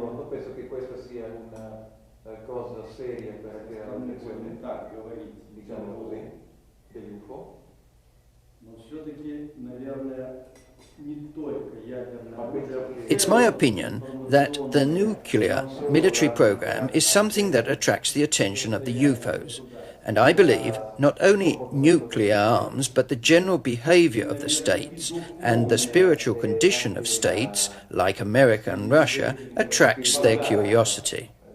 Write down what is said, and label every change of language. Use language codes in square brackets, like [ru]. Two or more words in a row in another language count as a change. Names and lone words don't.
[it] Penso che questa sia una cosa seria per l'attenzione, diciamo così, degli UFO. [ru] Но все-таки, наверное, [en] It's my opinion that the nuclear military program is something that attracts the attention of the UFOs. And I believe not only nuclear arms, but the general behavior of the states and the spiritual condition of states, like America and Russia, attracts their curiosity.